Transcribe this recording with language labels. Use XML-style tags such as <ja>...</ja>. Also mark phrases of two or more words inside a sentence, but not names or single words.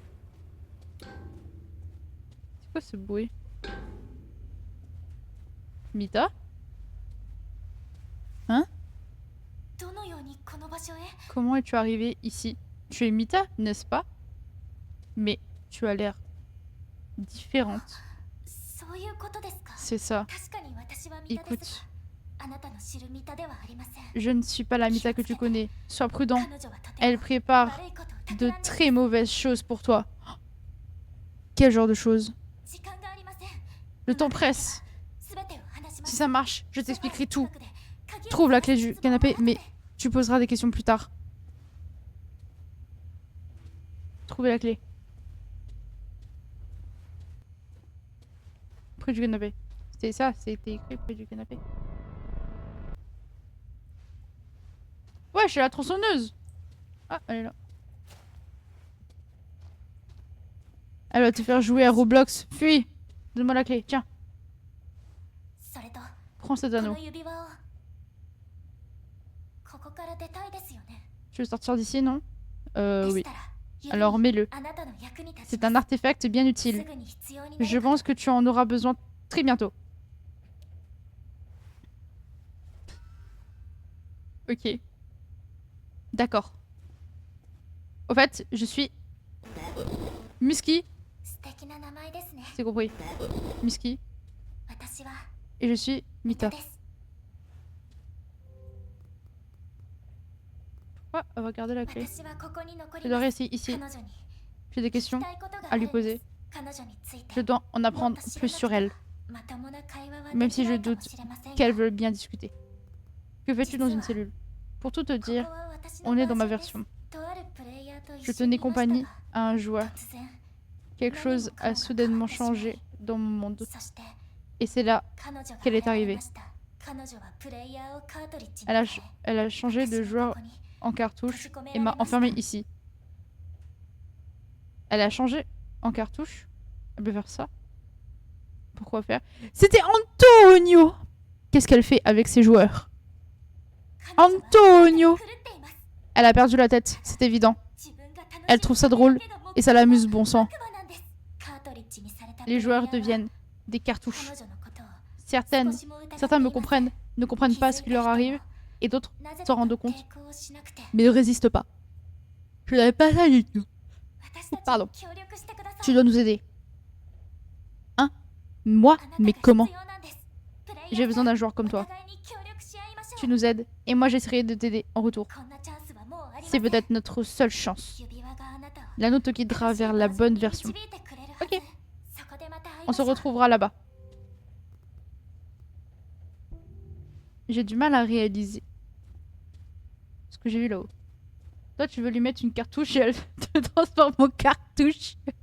<fr>C'est quoi ce bruit? Mita? Hein? Comment es-tu arrivée ici? Tu es Mita, n'est-ce pas? Mais tu as l'air différente.</fr> <ja>そういうことですか。</ja> <fr>C'est ça.</fr> <ja>確かに私はミタです</ja> <fr>Écoute,</fr> <ja>が、あなたの知るミタではありません。</ja> <fr>je ne suis pas la Mita que tu connais. Sois prudent.</fr> <ja>彼女はとても</ja> <fr>Elle prépare</fr> <ja>悪いことを</ja> <fr>de</fr> <ja>企んで</ja> <fr>très mauvaises choses pour toi. Quel genre de choses?</fr> <ja>時間がありません。</ja> <fr>Le temps presse.</fr> <ja>全てを話しま</ja> <fr>Si</fr> <ja>す。</ja> <fr>ça marche, je t'expliquerai tout.</fr> <ja>近くで鍵を</ja> <fr>Trouve la clé</fr> <ja>探す</ja> <fr>du</fr> <ja>術が</ja> <fr>canapé,</fr> <ja>分か</ja> <fr>mais</fr> <ja>って</ja> <fr>tu poseras des questions plus tard. Trouver la clé. Près du canapé. C'était ça, c'était écrit près du canapé. Ouais, j'ai la tronçonneuse. Ah, elle est là. Elle va te faire jouer à Roblox. Fuis. Donne-moi la clé. Tiens,</fr> <ja>それと</ja> <fr>prends cet</fr> <ja>こ</ja> <fr>anneau.</fr> <ja>の指輪をここから出たいですよね。</ja> <fr>Tu veux sortir d'ici, non</fr> <ja>でし</ja> <fr>Oui.</fr> <ja>たら指</ja> <fr>Alors mets-le.</fr> <ja>あなたの役に立ち</ja> <fr>C'est</fr> <ja>ま</ja> <fr>un</fr> <ja>す。</ja> <fr>artefact bien</fr> <ja>す</ja> <fr>utile.</fr> <ja>ぐに必要にな</ja> <fr>Je</fr> <ja>るから</ja> <fr>pense que tu en auras besoin très bientôt. Ok. D'accord. Au fait, je suis Musky.</fr> <ja>素敵な名前ですね。</ja> <fr>C'est compris. Musky.</fr> <ja>私は</ja> <fr>Et je suis</fr> <ja>ミタ</ja> <fr>Mita.</fr> <ja>です。</ja> <fr>Pourquoi elle va garder la clé?</fr> <ja>私はここに残</ja> <fr>Je</fr> <ja>り</ja> <fr>dois</fr> <ja>ます。</ja> <fr>rester ici.</fr> <ja>彼女に</ja> <fr>J'ai des</fr> <ja>聞き</ja> <fr>questions</fr> <ja>たいことが</ja> <fr>à</fr> <ja>あ</ja> <fr>lui</fr> <ja>るんで</ja> <fr>poser.</fr> <ja>す。彼女について</ja> <fr>Je dois en</fr> <ja>もっ</ja> <fr>apprendre</fr> <ja>と知ら</ja> <fr>plus</fr> <ja>な</ja> <fr>sur</fr> <ja>けれ</ja> <fr>elle.</fr> <ja>ばまともな会話は</ja> <fr>Même</fr> <ja>で</ja> <fr>si</fr> <ja>きな</ja> <fr>je</fr> <ja>いかも</ja> <fr>doute</fr> <ja>しれませんが</ja> <fr>qu'elle veut bien discuter. Que fais-tu dans une cellule? Pour tout te</fr> <ja>ここ</ja> <fr>dire,</fr> <ja>は私の</ja> <fr>on est dans ma</fr> <ja>バージョン</ja> <fr>version.</fr> <ja>です。とあるプレイヤーと一</ja> <fr>Je</fr> <ja>緒に</ja> <fr>tenais</fr> <ja>いましたが</ja> <fr>compagnie à un joueur.</fr> <ja>突然</ja> <fr>Quelque chose a soudainement changé dans mon monde.</fr> <ja>そして</ja> <fr>Et c'est là</fr> <ja>彼女が</ja> <fr>qu'elle est</fr> <ja>現れ</ja> <fr>arrivée.</fr> <ja>ました。彼女はプレイヤーをカートリッジに</ja> <fr>Elle a,</fr> <ja>変え</ja> <fr>elle a changé de</fr> <ja>私を</ja> <fr>joueur</fr> <ja>ここに</ja> <fr>en cartouche et m'a enfermé ici. Elle a changé en cartouche? Elle peut faire ça? Pourquoi faire? C'était Antonio! Qu'est-ce qu'elle fait avec ses joueurs?</fr> <ja>彼女は Antonio! 狂っています。</ja> <fr>Elle a perdu la tête, c'est évident.</fr> <ja>自分が楽しい</ja> <fr>Elle trouve ça drôle et ça l'amuse, bon sang.</fr> <ja>悪魔なんです。カートリッジにされた</ja> <fr>Les joueurs</fr> <ja>プレイヤーは</ja> <fr>deviennent des cartouches.</fr> <ja>彼女のことを</ja> <fr>Certaines,</fr> <ja>少しも疑っていません。</ja> <fr>certains me comprennent, ne comprennent pas ce qui leur arrive, et d'autres</fr> <ja>なぜ</ja> <fr>s'en</fr> <ja>だ</ja> <fr>rendent</fr> <ja>と</ja> <fr>compte,</fr> <ja>抵抗をしなくて</ja> <fr>mais ne résistent pas. Je n'avais pas ça du tout.</fr> <ja>私たちに</ja> <fr>Pardon.</fr> <ja>協力してください。</ja> <fr>Tu dois nous aider. Hein? Moi?</fr> <ja>あなたが</ja> <fr>Mais</fr> <ja>必</ja> <fr>comment?</fr> <ja>要なんです。プレイヤー</ja> <fr>J'ai besoin d'un</fr> <ja>さん</ja> <fr>joueur comme</fr> <ja>お</ja> <fr>toi.</fr> <ja>互いに協力し合いましょう。</ja> <fr>Tu nous aides, et moi j'essaierai de t'aider en retour.</fr> <ja>こんなチャンスはもうありませ</ja> <fr>C'est</fr> <ja>ん。</ja> <fr>peut-être notre seule chance.</fr> <ja>指輪があなたを</ja> <fr>L'anneau te guidera vers la bonne version. Ok. On se retrouvera là-bas. J'ai du mal à réaliser ce que j'ai vu là-haut. Toi, tu veux lui mettre une cartouche et elle te transforme en cartouche.</fr>